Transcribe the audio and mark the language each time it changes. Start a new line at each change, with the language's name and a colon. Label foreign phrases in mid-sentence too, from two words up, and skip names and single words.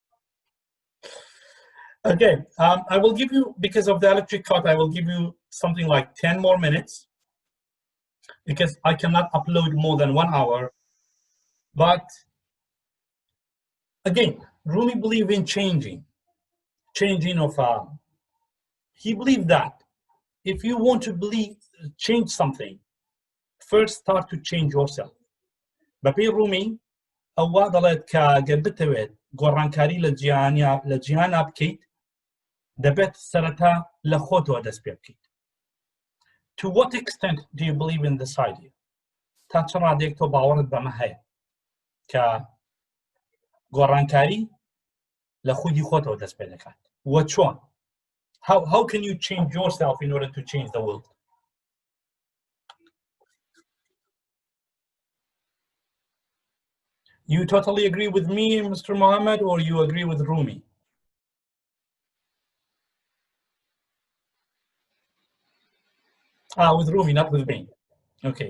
English: Okay, I will give you, because of the electric cut, I will give you something like 10 more minutes, because I cannot upload more than 1 hour. But again, Rumi believed in changing of, he believed that if you want to change something, first start to change yourself.
Central Kurdish: بەپێی ڕوومی ئەووا دەڵێت کە گەر بتەوێت گۆڕانکاری لە جیهانە بکەیت دەبێت سەرەتا لە خۆتەوە دەست پێ بکەیت.
English: To what extent do you believe in this idea?
Central Kurdish: تا چ ڕادێک تۆ باوەڕت بەمە هەیە کە گۆڕانکاری لە خودی خۆتەوە دەست پێ دەکات؟ وە چۆن؟
English: How can you change yourself in order to change the world? You totally agree with me, Mr. Mohammed, or you agree with Rumi? With Rumi, not with me. Okay.